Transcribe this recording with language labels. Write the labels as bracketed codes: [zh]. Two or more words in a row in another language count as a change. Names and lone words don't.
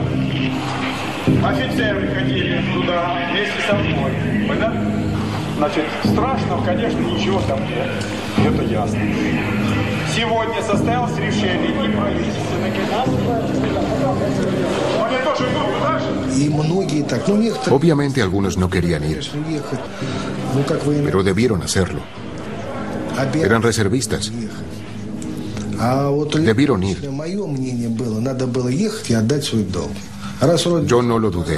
[ru] Офицеры ходили туда вместе со мной. Понятно? Значит, страшного, конечно, ничего там нет. Это ясно. Сегодня состоялось решение и правительственное. Они тоже идут туда же? [es] Obviamente algunos no querían ir, pero debieron hacerlo. Eran reservistas. Debieron ir. Yo no lo dudé.